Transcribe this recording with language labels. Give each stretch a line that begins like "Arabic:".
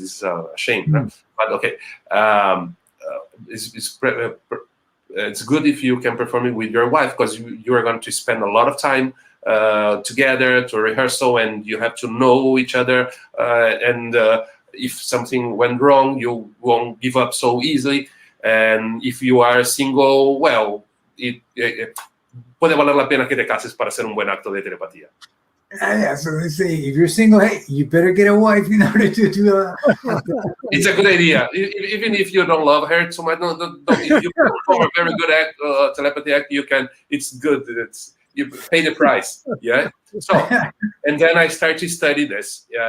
English: This is a shame, but okay. It's good if you can perform it with your wife, because you are going to spend a lot of time together to rehearsal, and you have to know each other. And if something went wrong, you won't give up so easily. And if you are single, well,
Spanish: puede valer la pena que te cases para hacer un buen acto de telepatía.
English: Yeah, so they say, if you're single, hey, you better get a wife in order to do It's a good idea. Even if you don't love her too much, if you perform a very good act, telepathy act, you can. It's good. You pay the price. Yeah. So, and then I start to study this.